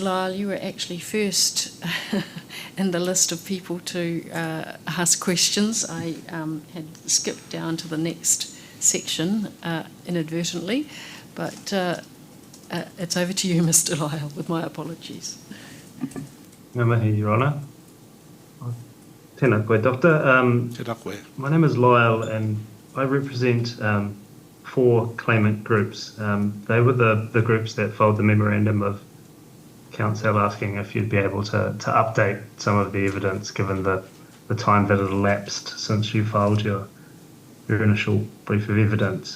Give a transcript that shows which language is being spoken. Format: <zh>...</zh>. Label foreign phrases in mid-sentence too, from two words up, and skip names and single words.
<en>Lyle, you were actually first in the list of people to ask questions. I had skipped down to the next section inadvertently, but it's over to you, Mr. Lyle, with my apologies.</en> <mi>Ngā mihi,</mi> <en>Your Honour.</en> <mi>Tēnā koe, Doctor. Tēnā koe.</mi> <en>My name is Lyle and I represent 4 claimant groups. They were the groups that filed the memorandum of counsel asking if you'd be able to update some of the evidence given the time that had elapsed since you filed your initial brief of evidence.</en>